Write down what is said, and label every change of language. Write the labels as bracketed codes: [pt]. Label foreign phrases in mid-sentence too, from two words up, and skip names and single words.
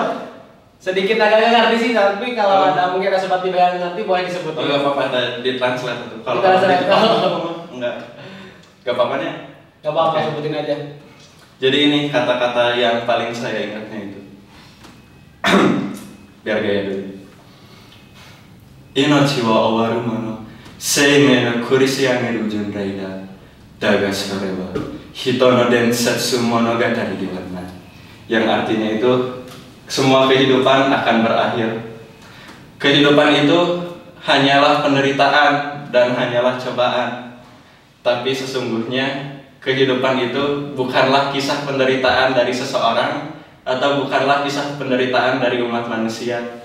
[id] Sedikit agak ngerti sih, tapi kalau ada mungkin ada sobat yang ngerti boleh disebutin. Gak apa-apa, ada di translate itu. Kalau di Jepang, enggak. Gak apa-apanya? Gak apa-apa, sebutin aja. Jadi ini kata-kata yang paling saya ingatnya itu. Biar gaya dulu. [ja] 命は終わるもの、生命の苦し上げる巡礼だ. だがそれは人の伝説物語 diwarna. [id] Yang artinya itu semua kehidupan akan berakhir. Kehidupan itu hanyalah penderitaan dan hanyalah cobaan. Tapi sesungguhnya kehidupan itu bukanlah kisah penderitaan dari seseorang atau bukanlah kisah penderitaan dari umat manusia.